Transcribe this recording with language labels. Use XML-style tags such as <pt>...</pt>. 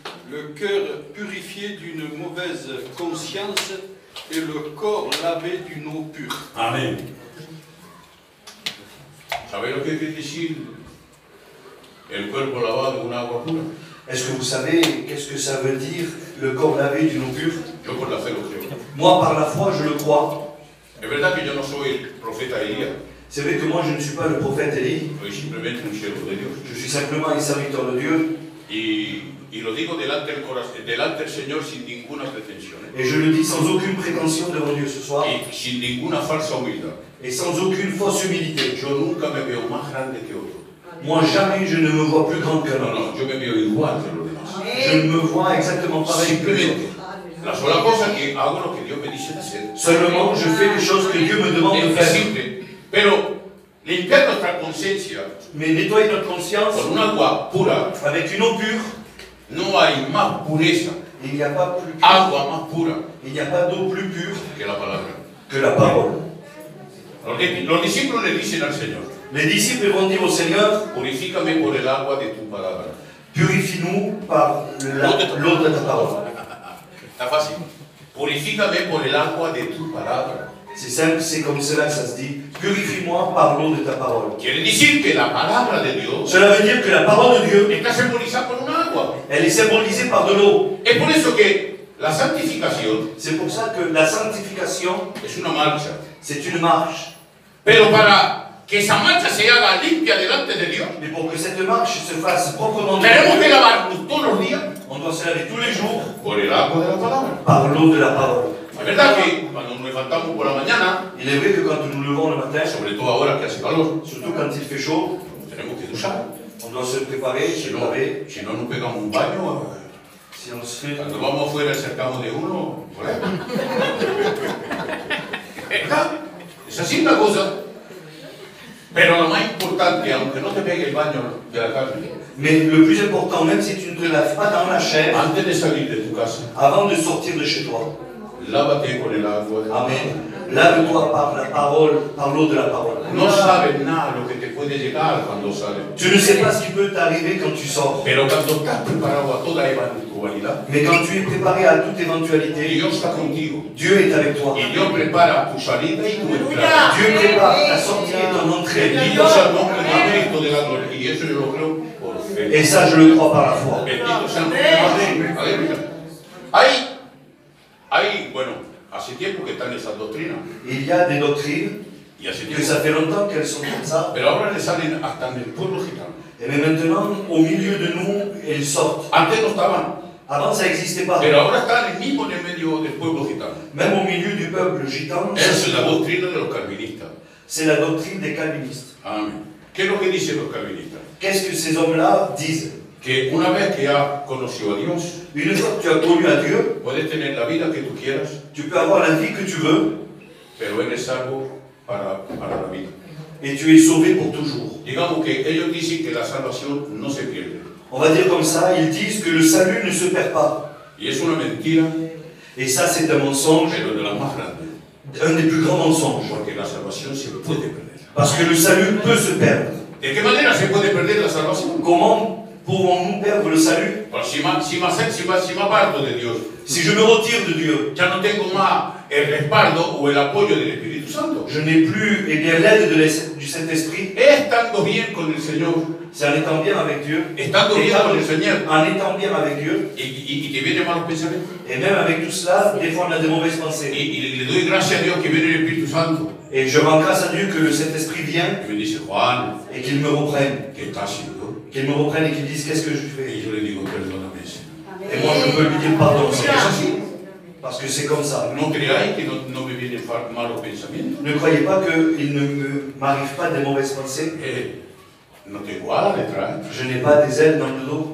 <fr>Le cœur purifié d'une mauvaise conscience et le corps lavé d'une eau pure.</fr> <es>Amén. ¿Sabéis lo que quiere decir el cuerpo lavado con agua pura?</es> <fr>Est-ce que vous savez qu'est-ce que ça veut dire, le corps lavé d'une eau pure?</fr> <es>Yo por la fe lo creo.</es> <fr>Moi, par la foi, je le crois.</fr> <es>Es verdad que yo no soy el profeta Elías,</es> <fr>C'est vrai que moi, je ne suis pas le prophète Élie.</fr> <es>soy simplemente un siervo de Dios.</es> <fr>Je suis simplement un serviteur de Dieu.</fr> <es>Y lo digo delante del Señor sin ninguna pretensión,</es> <fr>Et je le dis sans aucune prétention devant Dieu ce soir.</fr> <es>y sin ninguna falsa humildad.</es> <fr>Et sans aucune fausse humilité.</fr> <es>Yo nunca me veo más grande que otro.</es> <fr>Moi, jamais je ne me vois plus grand qu'un</fr> <es>No,</es> <fr>autre.</fr> <es>no, yo me veo igual que los demás.</es> <fr>Je ne me vois exactement pareil que les</fr> <es>Simplemente,</es> <fr>autres.</fr> <es>la sola cosa que hago lo que Dios me dice de hacer.</es> <fr>Seulement, je fais les choses que Dieu me demande de</fr> <es>Es</es> <fr>faire.</fr> <es>simple, pero limpiar nuestra conciencia</es> <fr>Mais nettoyer notre conscience</fr> <es>con un agua pura,</es> <fr>avec une eau pure,</fr> <es>no hay más pureza,</es> <fr>il n'y a pas plus pure,</fr> <es>agua más pura</es> <fr>il n'y a pas d'eau plus pure</fr> <es>que la palabra.</es> <fr>que la parole.</fr> <es>Los discípulos le dicen al Señor,</es> <fr>Les disciples vont dire au Seigneur,</fr> <es>purifícame por el agua de tu palabra.</es> <fr>purifie-nous par l'eau de ta parole.</fr> <es>Está fácil. Purifícame por el agua de tu palabra.</es> <fr>C'est simple, c'est comme cela que ça se dit. Purifie-moi par l'eau de ta parole.</fr> <es>Quiere decir que la palabra de Dios</es> <fr>Cela veut dire que la parole de Dieu,</fr> <es>está simbolizada por un agua.</es> <fr>elle est symbolisée par de l'eau.</fr> <es>Es por eso que la santificación</es> <fr>C'est pour ça que la sanctification,</fr> <es>es una marcha.</es> <fr>c'est une marche.</fr> <es>Pero para que esa marcha se haga limpia delante de Dios,</es> <fr>Mais pour que cette marche se fasse proprement</fr> <es>tenemos que</es> <fr>Dieu,</fr> <es>lavarnos todos los días</es> <fr>on doit se laver tous les jours</fr> <es>por el agua de la palabra.</es> <fr>par l'eau de la parole.</fr> <es>Es verdad que cuando nos levantamos por la mañana,</es> <fr>Il est vrai que quand nous nous levons le matin,</fr> <es>sobre todo ahora que hace calor,</es> <fr>surtout quand il fait chaud,</fr> <es>tenemos que duchar.</es> <fr>on doit se préparer, se</fr> <es>Si no,</es> <fr>laver.</fr> <es>si no nos pegamos un baño,</es> <fr>Si on se fait...</fr> <es>cuando vamos afuera cercamos de uno, por ahí. ¿Verdad? Es así la cosa. Pero lo más importante, aunque no te pegue el baño de la carne,</es> <fr>Mais le plus important, même si tu ne te laves pas dans la chair,</fr> <es>antes de salir de tu casa,</es> <fr>avant de sortir de chez toi,</fr> <es>lávate con el agua de la palabra. Amen.</es> <fr>Lave-toi par la parole, par l'eau de la parole.</fr> <es>No sabes nada lo que te puede llegar cuando sales.</es> <fr>Tu ne sais pas ce qui peut t'arriver quand tu sors.</fr> <es>Pero cuando estás preparado a toda eventualidad,</es> <fr>Mais quand tu es préparé à toute éventualité,</fr> <es>Dios está contigo.</es> <fr>Dieu est avec toi.</fr> <es>Y Dios prepara tu salida y tu entrada.</es> <fr>Dieu prépare ta sortie et ton entrée.</fr> <es>Bendito sea el nombre de Cristo de la gloria. Y eso yo lo creo por fe.</es> <fr>Et ça, je le crois par la foi.</fr> <es>Bendito sea el nombre de Cristo. Aleluya. Bueno, hace tiempo que están esas doctrinas.</es> <fr>Il y a des doctrines</fr> <es>Y hace</es> <fr>que</fr> <es>tiempo.</es> <fr>ça fait longtemps qu'elles sont comme ça.</fr> <es>Pero ahora le salen hasta en el pueblo gitano.</es> <fr>Et mais maintenant, au milieu de nous, elles sortent.</fr> <es>Antes no estaban.</es> <fr>Avant, ça n'existait pas.</fr> <es>Pero ahora están mismo en el medio del pueblo gitano.</es> <fr>Même au milieu du peuple gitan,</fr> <es>Esa es la doctrina de los calvinistas.</es> <fr>c'est la doctrine des calvinistes.</fr> <es>Amén. ¿Qué es lo que dicen los calvinistas?</es> <fr>Qu'est-ce que ces hommes-là disent?</fr> <es>Que una vez que has conocido a Dios,</es> <fr>Une fois que tu as connu à Dieu,</fr> <es>puedes tener la vida que tú quieras,</es> <fr>tu peux avoir la vie que tu veux</fr> <es>pero eres salvo para la vida.</es> <fr>et tu es sauvé pour toujours.</fr> <es>Digamos que ellos dicen que la salvación no se pierde.</es> <fr>On va dire comme ça, ils disent que le salut ne se perd pas.</fr> <es>Y es una mentira,</es> <fr>Et ça, c'est un mensonge,</fr> <es>pero de las más grandes.</es> <fr>un des plus grands mensonges.</fr> <es>Porque la salvación se puede perder.</es> <fr>Parce que le salut peut se perdre.</fr> <es>¿De qué manera se puede perder la salvación?</es> <fr>Comment pouvons-nous perdre le salut?</fr> <es>Pues si me aparto de Dios,</es> <fr>Si je me retire de Dieu,</fr> <es>ya no tengo más el respaldo o el apoyo del Espíritu Santo.</es> <fr>je n'ai plus l'aide du Saint-Esprit.</fr> <es>Estando bien con el Señor,</es> <fr>C'est en étant bien avec Dieu,</fr> <es>estando bien con el Señor,</es> <fr>en étant bien avec Dieu,</fr> <es>y te vienen malos pensamientos.</es> <fr>et même avec tout cela, des fois on a des mauvaises pensées.</fr> <es>Y le doy gracias a Dios que viene el Espíritu Santo.</es> <fr>Et je rends grâce à Dieu que le Saint-Esprit vient</fr> <es>Y me dice, Juan,</es> <fr>et qu'il me reprenne.</fr> <es>¿qué estás haciendo?</es> <fr>Qu'il me reprenne et qu'il dise qu'est-ce que je</fr> <es>Y</es> <fr>fais.</fr> <es>yo le digo, perdóname, Señor.</es> <fr>Et moi je peux lui dire pardon,</fr> <es>Porque</es> <fr>Seigneur.</fr> <es>es así.</es> <fr>Parce que c'est comme ça.</fr> <es>No creáis que no me vienen malos pensamientos.</es> <fr>Ne croyez pas qu'il ne m'arrive pas des mauvaises pensées.</fr> <es>No tengo alas detrás.</es> <fr>Je n'ai pas des ailes dans le dos.</fr>